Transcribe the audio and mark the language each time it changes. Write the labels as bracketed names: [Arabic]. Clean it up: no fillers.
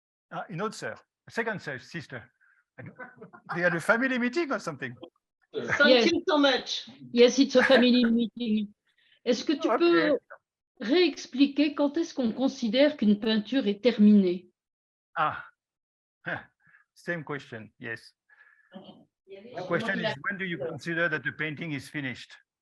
[French] Ah, une autre sœur, [English] a second sister. They had a family meeting or something. Thank you so much. Yes, it's a family meeting. [French] Est-ce que tu [English] Okay. [French] peux réexpliquer quand est-ce qu'on considère qu'une peinture est terminée? [English] Ah, same question, yes. The question is, when do you consider that the painting is finished?